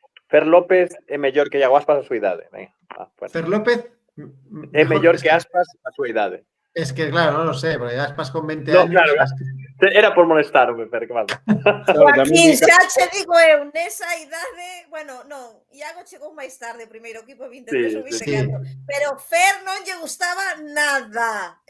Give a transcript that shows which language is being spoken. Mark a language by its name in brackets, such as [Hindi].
[Galician] Fer López é mellor que Iago Aspas a súa idade. Fer López é mellor que Aspas a súa idade. [Spanish] Es que, claro, no lo sé, porque Aspas con 20 años... Claro, era por molestar, Fer, que mal. [Galician] Joaquín, xa che digo eu, nesa idade, bueno, non, Iago chegou máis tarde, primeiro equipo 23 ou 24, pero Fer non lle gustaba nada.